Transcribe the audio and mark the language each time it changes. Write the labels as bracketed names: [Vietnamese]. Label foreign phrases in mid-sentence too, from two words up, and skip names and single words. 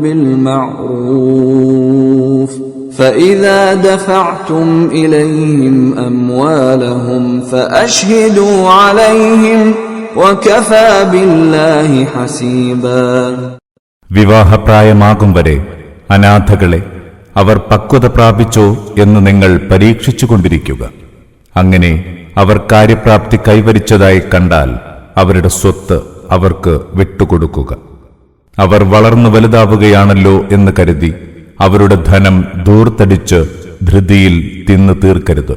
[Arabic] بالمعروف فإذا دفعتم إليهم أموالهم فأشهدوا عليهم وكفى بالله حسيبا. [Malayalam] വിവാഹപ്രായമാകും വരെ അനാഥകളെ അവർ പക്വത പ്രാപിച്ചോ എന്ന് നിങ്ങൾ പരീക്ഷിച്ചുകൊണ്ടിരിക്കുക. അങ്ങനെ അവർ കാര്യപ്രാപ്തി കൈവരിച്ചതായി കണ്ടാൽ അവരുടെ സ്വത്ത് അവർക്ക് വിട്ടുകൊടുക്കുക. അവർ വളർന്നു വലുതാവുകയാണല്ലോ എന്ന് കരുതി അവരുടെ ധനം ധൂർത്തടിച്ച് ധൃതിയിൽ തിന്നു തീർക്കരുത്.